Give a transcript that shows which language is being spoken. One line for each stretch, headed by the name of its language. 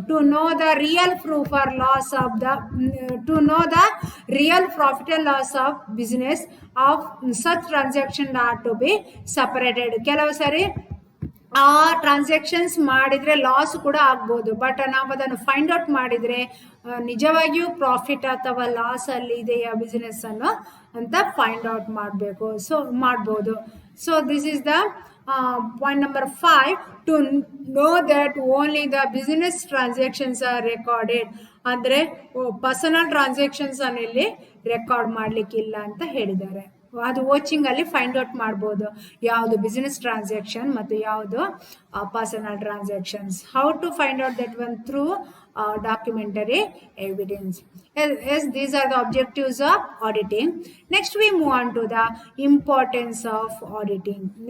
English: To know the real proof or loss of the, to know the real profit and loss of business of such transaction are to be separated.
Kannada: ಕೆಲವು ಸರಿ ಆ transactions ಮಾಡಿದರೆ loss ಕೂಡ ಆಗ್ಬೋದು, but ನಾವು ಅದನ್ನು find out ಮಾಡಿದರೆ ನಿಜವಾಗಿಯೂ ಪ್ರಾಫಿಟ್ ಅಥವಾ ಲಾಸ್ ಅಲ್ಲಿ ಇದೆಯಾ ಬಿಸಿನೆಸ್ ಅನ್ನು ಅಂತ ಫೈಂಡ್ ಔಟ್ ಮಾಡಬೇಕು. ಸೊ ಮಾಡ್ಬೋದು.
English: So this is the point number 5, to know that only the business transactions are recorded.
Kannada: ಅಂದರೆ ಪರ್ಸನಲ್ ಟ್ರಾನ್ಸಾಕ್ಷನ್ಸ್ ಅನ್ನಲ್ಲಿ ರೆಕಾರ್ಡ್ ಮಾಡ್ಲಿಕ್ಕಿಲ್ಲ ಅಂತ ಹೇಳಿದ್ದಾರೆ. ಅದು ವಾಚಿಂಗ್ ಅಲ್ಲಿ ಫೈಂಡ್ ಔಟ್ ಮಾಡ್ಬೋದು ಯಾವುದು ಬಿಸಿನೆಸ್ ಟ್ರಾನ್ಸಾಕ್ಷನ್ ಮತ್ತು ಯಾವುದು personal transactions.
English: How to find out that one? Through documentary evidence. Yes, these are the objectives of auditing. Next we move on to the importance of auditing.